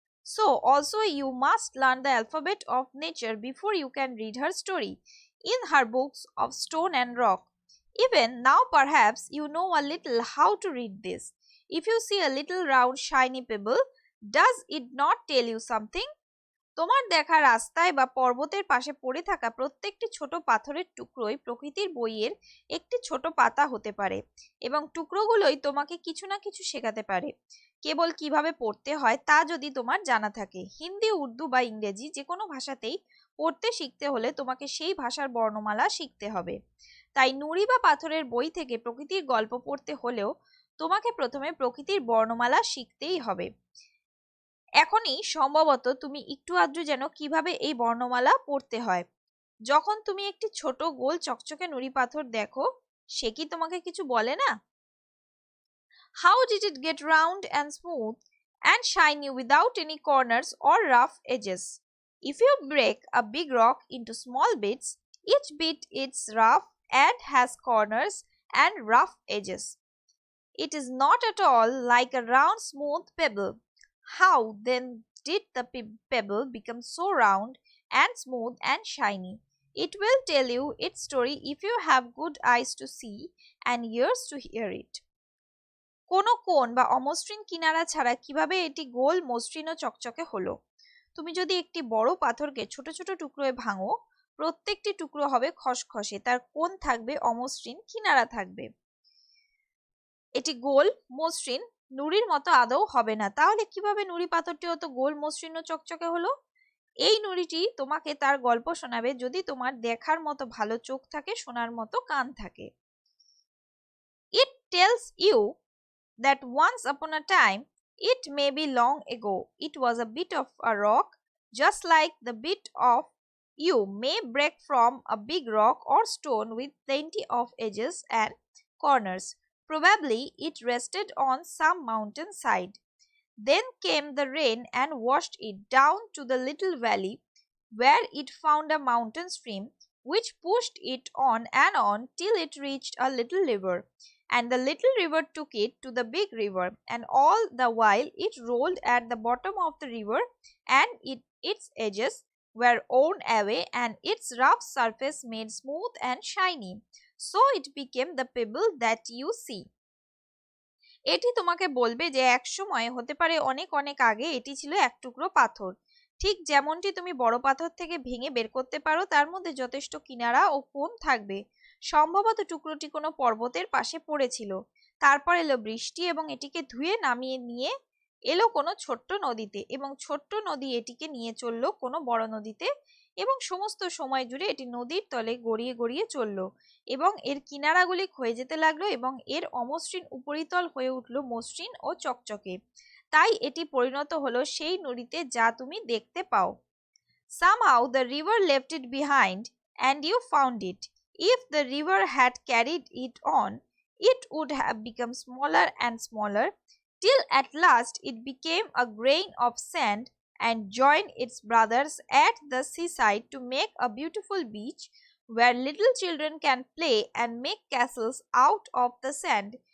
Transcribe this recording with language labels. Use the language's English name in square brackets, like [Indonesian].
[English] So also you must learn the alphabet of nature before you can read her story in her books of stone and rock. Even now perhaps you know a little how to read this. If you see a little round shiny pebble, does it not tell you something? [Bangla] তোমার দেখা রাস্তায় বা পর্বতের পাশে পড়ে থাকা প্রত্যেকটি ছোট পাথরের টুকরোই প্রকৃতির বইয়ের একটি ছোট পাতা হতে পারে এবং টুকরোগুলোই তোমাকে কিছু না কিছু শেখাতে পারে, কেবল কিভাবে পড়তে হয় তা যদি তোমার জানা থাকে। হিন্দি, উর্দু বা ইংরেজি যে কোনো ভাষাতেই পড়তে শিখতে হলে তোমাকে সেই ভাষার বর্ণমালা শিখতে হবে। তাই নুড়ি বা পাথরের বই থেকে প্রকৃতির গল্প পড়তে হলেও তোমাকে প্রথমে প্রকৃতির বর্ণমালা শিখতেই হবে। এখনই সম্ভবত তুমি একটু আধটু যেন কিভাবে এই বর্ণমালা পড়তে হয়। যখন তুমি একটি ছোট গোল চকচকে নুড়ি পাথর দেখো, সে কি তোমাকে কিছু বলে না? [English] How did it get round and smooth and shiny without any corners or rough edges? If you break a big rock into small bits, each bit is rough and has corners and rough edges. It is not at all like a round smooth pebble. How then did the pebble become so round and smooth and shiny? It will tell you its story if you have good eyes to see and ears to hear it. [Bangla] কোনো কোণ বা অমসৃণ কিনারা ছাড়া কিভাবে এটি গোল, মসৃণ ও চকচকে হলো? তুমি যদি একটি বড় পাথরকে ছোট ছোট টুকরোয় ভাঙো, প্রত্যেকটি টুকরো হবে খসখসে, তার কোণ থাকবে অমসৃণ, কিনারা থাকবে। এটি গোল, মসৃণ, নুড়ির মতো আদৌ হবে না। তাহলে কিভাবে নুড়ি পাথরটি অত গোল, মসৃণ ও চকচকে হলো? এই নুড়িটি তোমাকে তার গল্প শোনাবে যদি তোমার দেখার মতো ভালো চোখ থাকে, শোনার মতো কান থাকে। [English] It tells you that once upon a time, it may be long ago, it was a bit of a rock, just like the bit of you may break from a big rock or stone with plenty of edges and corners. Probably it rested on some mountain side. Then came the rain and washed it down to the little valley, where it found a mountain stream, which pushed it on and on till it reached a little river. And the little river took it to the big river, and all the while it rolled at the bottom of the river, and its edges were worn away and its rough surface made smooth and shiny. So it became the pebble that you see. [Bangla] এটি তোমাকে বলবে যে এক সময়, হতে পারে অনেক অনেক আগে, এটি ছিল এক টুকরো পাথর। ঠিক যেমনটি তুমি বড় পাথর থেকে ভেঙে বের করতে পারো, তার মধ্যে যথেষ্ট কিনারা ও কোণ থাকবে। সম্ভবত টুকরোটি কোনো পর্বতের পাশে পড়েছিল, তারপর এলো বৃষ্টি এবং এটিকে ধুয়ে নামিয়ে নিয়ে এলো কোনো ছোট্ট নদীতে, এবং ছোট্ট নদী এটিকে নিয়ে চললো কোনো বড় নদীতে, এবং সমস্ত সময় জুড়ে এটি নদীর তলে গড়িয়ে গড়িয়ে চলল এবং এর কিনারাগুলি ক্ষয়ে যেতে লাগলো এবং এর অমসৃণ উপরিতল হয়ে উঠল মসৃণ ও চকচকে। তাই এটি পরিণত হলো সেই নদীতে যা তুমি দেখতে পাও। [English] Somehow the river left it behind and you found it. If the river had carried it on, it would have become smaller and smaller till at last it became a grain of sand and joined its brothers at the seaside to make a beautiful beach where little children can play and make castles out of the sand.